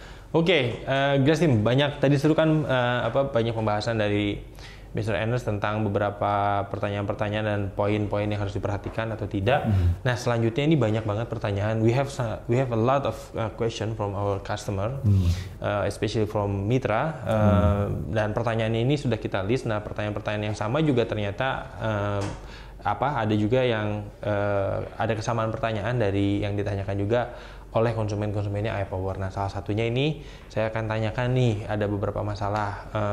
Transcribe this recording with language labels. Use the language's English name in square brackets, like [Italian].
[Indonesian] Oke, guys tim, banyak tadi seru kan banyak pembahasan dari Mr. Ernest tentang beberapa pertanyaan-pertanyaan dan poin-poin yang harus diperhatikan atau tidak. Nah, selanjutnya ini banyak banget pertanyaan. [English] We have a lot of question from our customer, especially from Mitra. [Indonesian] Dan pertanyaan ini sudah kita list. Nah, pertanyaan-pertanyaan yang sama juga ternyata ada juga yang ada kesamaan pertanyaan dari yang ditanyakan juga oleh konsumennya iPower. Nah, salah satunya ini saya akan tanyakan nih, ada beberapa masalah.